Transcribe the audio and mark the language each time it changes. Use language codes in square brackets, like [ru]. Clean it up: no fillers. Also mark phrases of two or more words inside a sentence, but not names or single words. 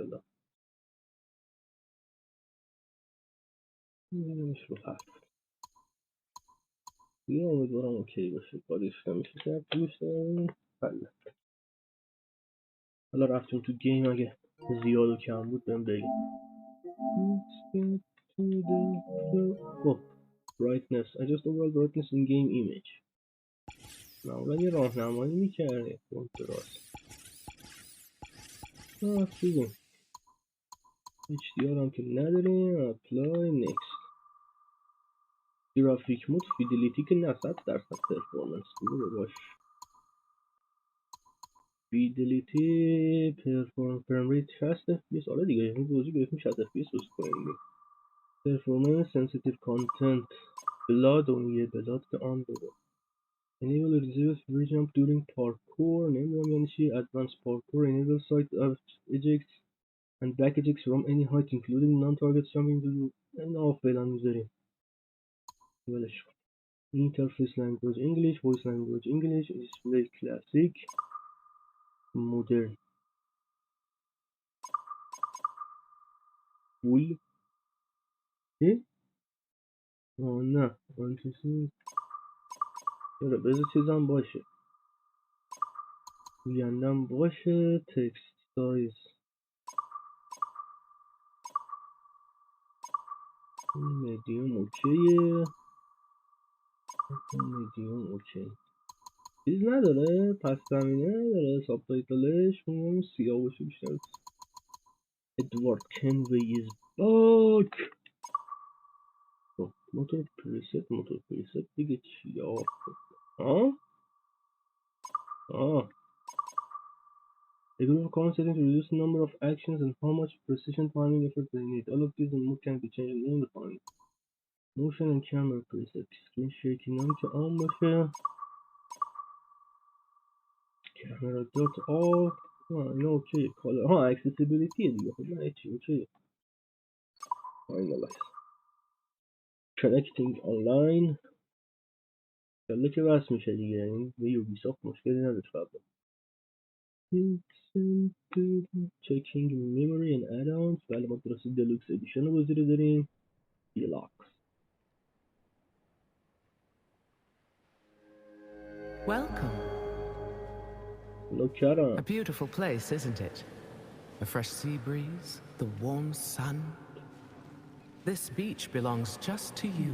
[fa] حالا می‌بینیمش رو 7 دیگه، امیدوارم اوکی باشه، کارش نمیشه کرد دوست دارم. بله حالا رفتیم تو گیم، اگه زیاد و کم بود بهم بگید. [en] خب brightness adjust overall brightness in game image. [fa] معمولا یه راهنمایی میکرده کنتراست. رفتیم HDR هم که نداریم، [en] apply next. graphic mode fidelity [fa] که نه 100% پرفورمنس بوده باش. [en] fidelity frame rate 60 FPS. [fa] آره دیگه این بازی گرفتیم 60 FPS بازی کنیم. [en] performance sensitive content blood, [fa] اون یه بلاد که آن بده. [en] enable reduce free jump during parkour. [fa] نمیدونم یعنی چی. [en] advanced parkour enable side ejects and back ejects from any height including non-target jumping to [fa] این فعلا میذاریم ولش کن. [en] interface language English, voice language English, display classic, modern. [fa] full چی؟ نه آن چیزی چرا بذار چیزم باشه، گویندم باشه. [en] text size medium okay. medium okay. [fa] چیز نداره، پس زمینه نداره ساب تایتلش. میگم سیاه باشه بیشتر. ادوارد کنوی [en] is back. [fa] خب موتور پریست دیگه چی آقا؟ [en] آه A group of common settings to reduce the number of actions and how much precision timing effort they need. All of these and more can be changed in the time. Motion and camera presets. Screen shaking [fa] هم که آن باشه. [en] Camera dot off. [fa] اینا اوکیه. کالا accessibility دیگه. خب نه هیچی اوکیه. [en] Finalize. Connecting online. [fa] یالا که بس میشه دیگه. یعنی به یوبیسافت مشکلی نداشت قبلا. [en] Checking memory and add-ons. [fa] بله ما درسته [en] deluxe edition [fa] رو بازی رو داریم. [en] Deluxe. Welcome. Look at A beautiful place, isn't it? A fresh sea breeze, the warm sun. This beach belongs just to you.